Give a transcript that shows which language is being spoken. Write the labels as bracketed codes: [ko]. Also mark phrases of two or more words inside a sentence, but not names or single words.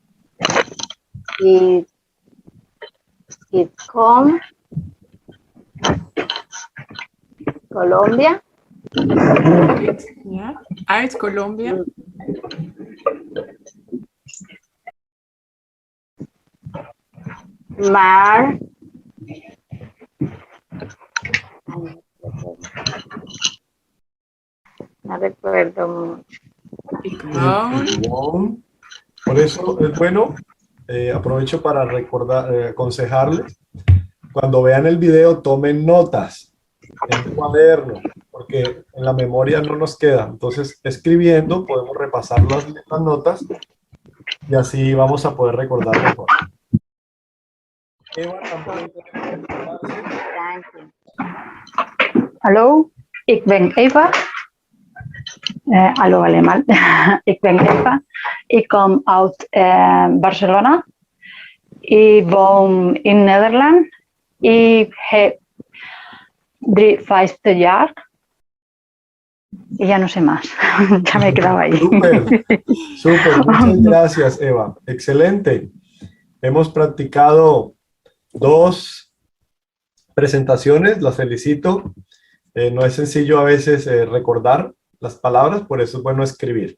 [nl] Ik kom Colombia. Ja, uit Colombia. [es] Maar no recuerdo mucho. [nl] Ik woon. [es] Por eso es bueno, aprovecho para recordar, aconsejarles, cuando vean el video tomen notas en un cuaderno, porque en la memoria no nos queda. Entonces, escribiendo podemos repasar las notas y así vamos a poder recordar mejor. Eva, también tiene que presentarse. [nl] Hallo, ik ben Eva. Hallo allemaal, ik ben Eva. Ik kom uit Barcelona. Ik woon in Nederland. Ik heb 53 jaar. [es] Y ya no sé más, ya me he quedado ahí. Súper, súper, muchas gracias Eva, excelente. Hemos practicado 2 presentaciones, las felicito. No es sencillo a veces recordar las palabras, por eso es bueno escribir.